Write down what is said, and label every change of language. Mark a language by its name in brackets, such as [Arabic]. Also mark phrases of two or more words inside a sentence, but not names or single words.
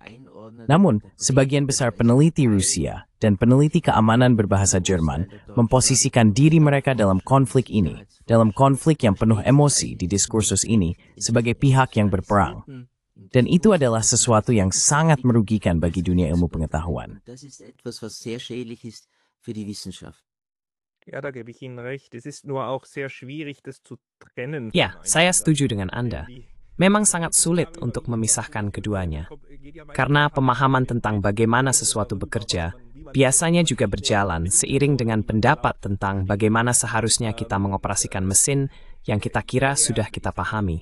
[Indonesian] Namun, sebagian besar peneliti Rusia dan peneliti keamanan berbahasa Jerman memposisikan diri mereka dalam konflik ini, dalam konflik yang penuh emosi di diskursus ini sebagai pihak yang berperang. Dan itu adalah sesuatu yang sangat merugikan bagi dunia ilmu pengetahuan. [German] Ja, da gebe ich Ihnen recht. Es ist nur auch sehr schwierig, das zu trennen. [Indonesian] Ya, saya setuju dengan Anda. Memang sangat sulit untuk memisahkan keduanya. Karena pemahaman tentang bagaimana sesuatu bekerja biasanya juga berjalan seiring dengan pendapat tentang bagaimana seharusnya kita mengoperasikan mesin yang kita kira sudah kita pahami.